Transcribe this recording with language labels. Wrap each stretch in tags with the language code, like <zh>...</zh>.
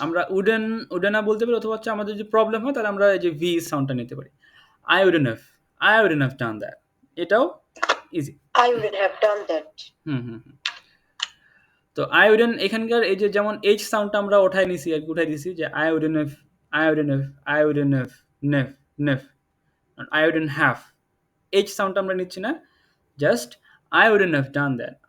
<bn>আমরা উডেন না বলতে পারি, অথবা হচ্ছে আমাদের যদি প্রবলেম হয় তাহলে আমরা এই যে ভি সাউন্ডটা নিতে পারি।</bn> <en>I wouldn't have. I wouldn't have done that.</en> <bn>এটাও easy.</bn> <en>I wouldn't have done that. Hmm hmm hmm.</en> <bn>তো I wouldn't এখানকার এই যে যেমন এইচ সাউন্ডটা আমরা উঠাই নিছি আর কি, উঠাই দিছি যে</bn> <en>I wouldn't have, I wouldn't have, I wouldn't have,</en> <bn>নেভ, নেভ,</bn> <en>I wouldn't</en> <bn>have। H সাউন্ডটা আমরা নিচ্ছি না, just</bn> <en>I wouldn't have done that.</en>